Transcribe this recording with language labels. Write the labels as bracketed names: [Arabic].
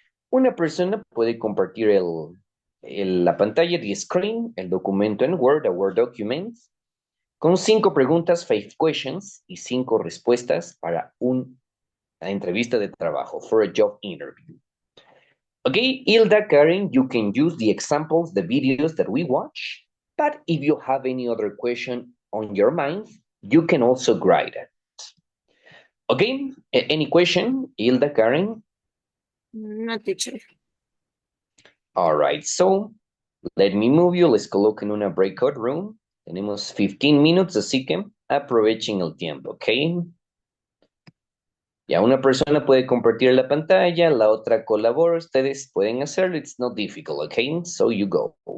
[Spanish] Una persona puede compartir la pantalla de screen, el documento en Word, [English] a Word document, [Spanish] con 5 preguntas, [English] 5 questions, [Spanish] y 5 respuestas para una entrevista de trabajo, [English] for a job interview. Okay, Hilda, Karen, you can use the examples, the videos that we watch, but if you have any other question on your mind, you can also write it. Okay, any question, Hilda, Karen? No, teacher. All right, so let me move you. [Spanish] Les coloco en una breakout room. Tenemos [English] 15 minutes, [Spanish] así que aprovechen el tiempo, ¿ok? Ya una persona puede compartir la pantalla, la otra colabora. Ustedes pueden hacerlo. [English] It's not difficult, [Spanish] ¿ok? [English] So you go.